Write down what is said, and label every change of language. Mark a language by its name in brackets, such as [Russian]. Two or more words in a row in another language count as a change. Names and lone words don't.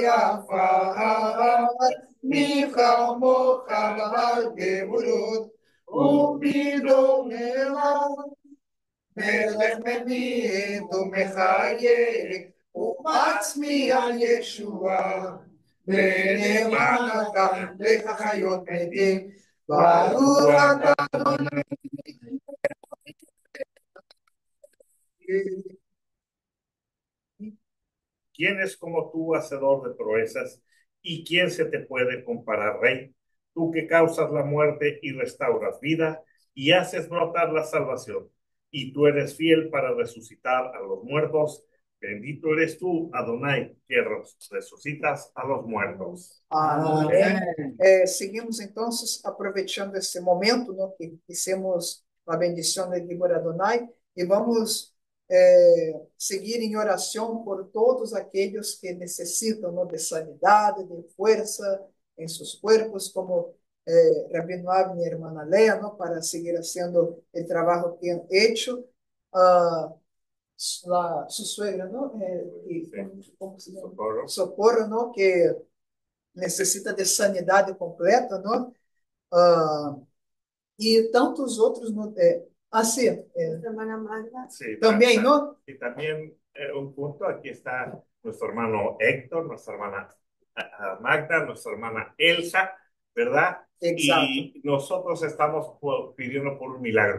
[Hebrew] עפר, מי כמוך בעל גבורות, ובדום אליו, מלך מביט ומחייב, ומצמיח ישועה, ונאמנת לך חיות מתים, ברוך אתה אדוני. [Spanish] ¿Quién es como tú, hacedor de proezas? ¿Y quién se te puede comparar, Rey? Tú que causas la muerte y restauras vida y haces brotar la salvación. Y tú eres fiel para resucitar a los muertos. Bendito eres tú, Adonai, que resucitas a los muertos. [Portuguese] Amém. Seguimos então, aproveitando esse momento, né, que fizemos a bendição de Gibor Adonai, e vamos seguir em oração por todos aqueles que necessitam, né, de sanidade, de força em seus corpos, como Rabino Avni e Irmã Leia, né, para seguir fazendo o trabalho que [Spanish] han hecho. Su suegra, ¿no? ¿Cómo se llama? Socorro, ¿no? [Portuguese] Que necessita de sanidade completa, não? E tantos outros, [Spanish] ¿no? Así, Hermana Magda. Sí, también, ¿no? Y también un punto, aquí está nuestro hermano Héctor, nuestra hermana Magda, nuestra hermana Elsa, ¿verdad? Exacto. Y nosotros estamos pidiendo por un milagro.